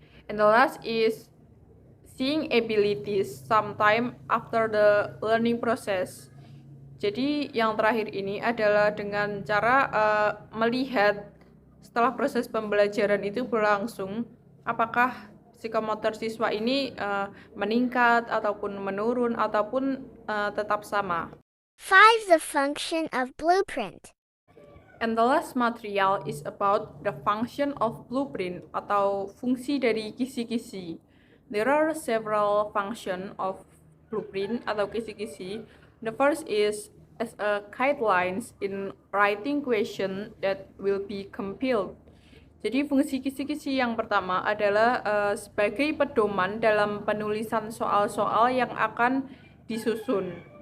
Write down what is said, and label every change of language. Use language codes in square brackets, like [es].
[en] And the last is seeing abilities sometime after the learning process. [id] Jadi yang terakhir ini adalah dengan cara melihat setelah proses pembelajaran itu berlangsung, apakah psikomotor siswa ini meningkat ataupun menurun ataupun tetap sama. [en] 5. The function of blueprint. And the last material is about the function of blueprint [id] atau fungsi dari kisi-kisi. [en] There are several function of blueprint [id] atau kisi-kisi. [en] The first is as a guidelines in writing question that will be compiled. [id] Jadi fungsi kisi-kisi yang pertama adalah sebagai pedoman dalam penulisan soal-soal yang akan disusun.